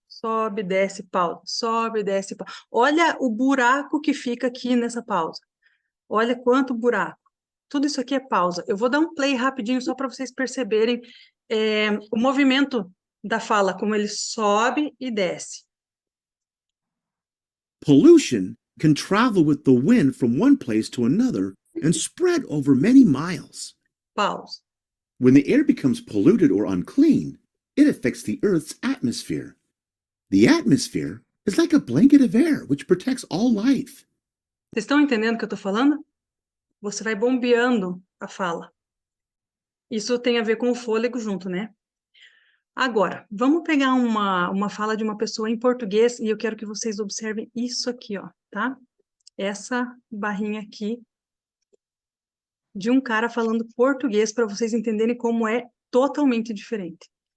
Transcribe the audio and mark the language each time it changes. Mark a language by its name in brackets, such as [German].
[Portuguese] Sobe, desce, pausa. Sobe, desce, pausa. Olha o buraco que fica aqui nessa pausa. Olha quanto buraco. Tudo isso aqui é pausa. Eu vou dar um play rapidinho só para vocês perceberem o movimento da fala, como ele sobe e desce. [English] Pollution can travel with the wind from one place to another and spread over many miles. [Portuguese] Pausa. [English] When the air becomes polluted or unclean, it affects the Earth's atmosphere. The atmosphere is like a blanket of air which protects all life. [Portuguese] Vocês estão entendendo o que eu estou falando? Você vai bombeando a fala. Isso tem a ver com o fôlego junto, né? Agora, vamos pegar uma fala de uma pessoa em português e eu quero que vocês observem isso aqui, ó, tá? Essa barrinha aqui de um cara falando português para vocês entenderem como é totalmente diferente.